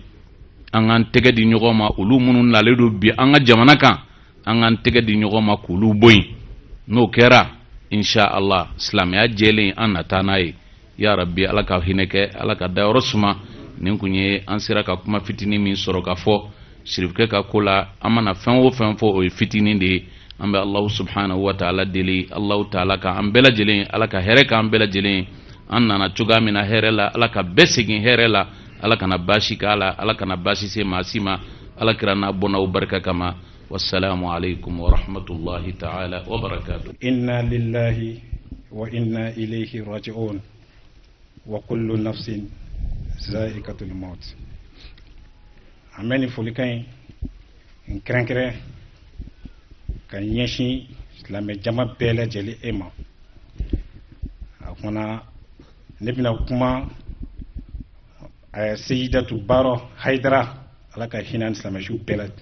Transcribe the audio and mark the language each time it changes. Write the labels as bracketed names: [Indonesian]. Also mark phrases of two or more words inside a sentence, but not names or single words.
[Bambara] An k'an tɛgɛ di ɲɔgɔn ma, olu minnu nalen don bi an ka jamana kan, an k'an tɛgɛ di ɲɔgɔn ma k'olu bɔ yen. N'o kɛra inshallah silamɛya jɛlen an na taa n'a ye. [Arabic] يا رب [Bambara] ala ka hinɛ kɛ, ala ka dayɔrɔ suma. Nin kun ye an sera ka kuma fitinin min sɔrɔ ka fɔ shirifkɛ ka ko la, an mana fɛn o fɛn fɔ o ye fitinin de ye. An bɛ [Arabic] الله سبحانه وتعالى [Bambara] deli, [Arabic] الله تعالى [Bambara] ka an bɛɛ lajɛlen, ala ka hɛrɛ k'an bɛɛ lajɛlen. An nana cogoya min na hɛrɛ la, ala ka bɛɛ segin hɛrɛ la, ala kana baasi k'a la, ala kana baasi se maa si ma, ala kira n'a bɔnnaw barika kama. [Arabic] والسلام عليكم ورحمة الله تعالى وبركاته. إنا لله وإنا إليه راجعون وكل نفس ذائقة الموت. [Bambara] Ameni folikan in kɛrɛnkɛrɛn ka ɲɛsin silamɛ jama bɛɛ lajɛlen e ma. A kumana ne bɛna kuma Seyidatu Baro Haidara, ala ka hinɛ silamɛsiw bɛɛ la.